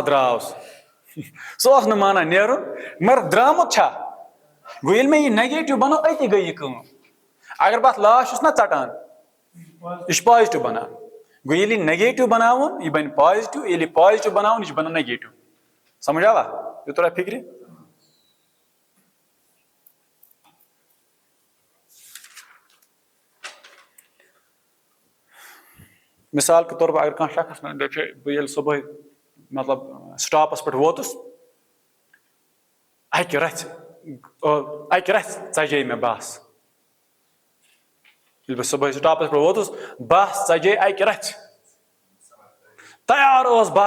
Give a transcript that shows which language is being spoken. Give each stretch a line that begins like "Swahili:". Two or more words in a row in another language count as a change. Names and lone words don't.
Kashmiri: درٛاو سُہ اوس نہٕ مانان نیرُن مگر درٛامُت چھا گوٚو ییٚلہِ مےٚ یہِ نگیٹِو بنوو أتی گٔے یہِ کٲم اگر بہٕ اتھ لا چھُس نا ژٹان یہِ چھُ پازٹِو بنان گوٚو ییٚلہِ یہِ نگیٹِو بناوُن یہِ بنہِ پازٹِو ییٚلہِ یہِ پازٹِو بناوُن یہِ چھُ بنان نگیٹِو سمجھ آوا یہِ توٚرا فکرِ
Urdu: مثال کے طور پر
Kashmiri: اگر کانٛہہ شخص دپہِ بہٕ ییٚلہِ صبحٲے مطلب سٹاپس پٮ۪ٹھ ووتُس اکہِ رژھِ ژجے مےٚ بس ییٚلہِ بہٕ صبحٲے سٹاپس پٮ۪ٹھ ووتُس بس ژجے اکہِ رژھِ تیار ٲس بس